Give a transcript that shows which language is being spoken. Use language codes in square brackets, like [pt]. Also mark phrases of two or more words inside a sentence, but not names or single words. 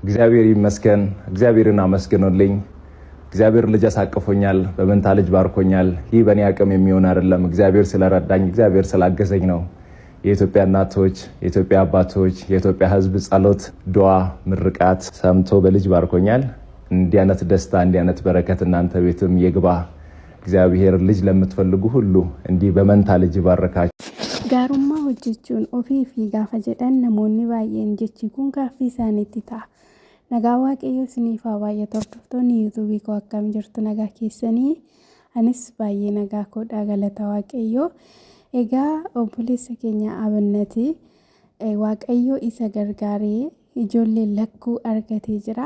[am] እግዚአብሔር ይመስገን። እግዚአብሔርን አመስግኑልኝ። እግዚአብሔር ልጅ አሳቅፎኛል፣ በመንታ ልጅ ባርኮኛል። ይህ በእኔ አቅም የሚሆን አይደለም። እግዚአብሔር ስለረዳኝ፣ እግዚአብሔር ስላገዘኝ ነው። የኢትዮጵያ እናቶች፣ የኢትዮጵያ አባቶች፣ የኢትዮጵያ ሕዝብ ጸሎት፣ ዱዓ፣ ምርቃት ሰምቶ በልጅ ባርኮኛል። እንዲህ አይነት ደስታ፣ እንዲህ አይነት በረከት እናንተ ቤትም ይግባ። እግዚአብሔር ልጅ ለምትፈልጉ ሁሉ እንዲህ በመንታ ልጅ ይባርካችሁ። [om] ጋሩማ hojjechuun ofii fi gaafa jedhan namoonni baay'een jechi kun gaaffii isaaniitti ta'a. Nagaa waaqayyoo isiniif haa baay'atu. Hordoftoonni yuutuubii koo akkam jirtu? Nagaa keessanii? Anis baay'ee nagaa koodhaa, galata waaqayyoo. Egaa obboleessa keenya Abinnatii waaqayyoo isa gargaaree ijoollee lakkuu argatee jira.